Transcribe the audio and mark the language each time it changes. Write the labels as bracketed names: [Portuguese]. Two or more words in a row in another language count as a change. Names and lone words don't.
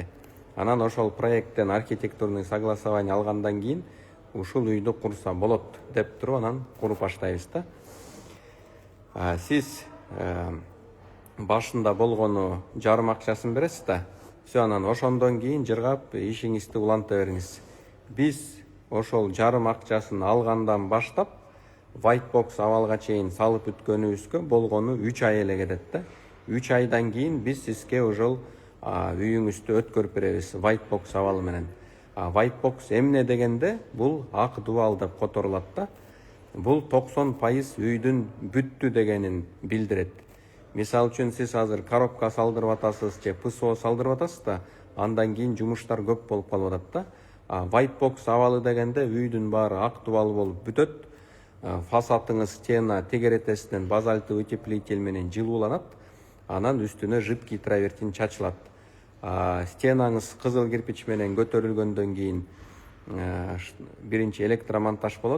[Kyrgyz] Анан ошол проекттен [Russian] архитектурный согласование [Kyrgyz] алгандан кийин ушул үйдү курса болот деп туруп анан куруп баштайбыз да. Сиз башында болгону жарым акчасын бересиз да. Анан ошондон кийин жыргап ишиңизди уланта бериңиз. Биз ошол жарым акчасын алгандан баштап [English] white box [Kyrgyz] абалга чейин салып бүткөнүбүзгө болгону 3 ай эле кетет да. 3 айдан кийин биз сизге ошол үйүңүздү өткөрүп беребиз [English] white box [Kyrgyz] абалы менен. [English] White box [Kyrgyz] эмне дегенде бул ак дубал деп которулат да. Бул 90% үйдүн бүттү дегенин билдирет. Мисалы үчүн сиз азыр коробка салдырып атасыз же ПСО салдырып атасыз да, андан кийин жумуштар көп болуп калып атат да. [English] White box [Kyrgyz] абалы дегенде үйдүн баары ак дубал болуп бүтөт. Фасадыңыз стена тегеретесинен [Russian] базальтый утеплитель [Kyrgyz] менен жылууланат. Анан үстүнө [Russian] жидкий травертин [Kyrgyz] чачылат. Стенаңыз кызыл кирпич менен көтөрүлгөндөн кийин биринчи электромонтаж болот.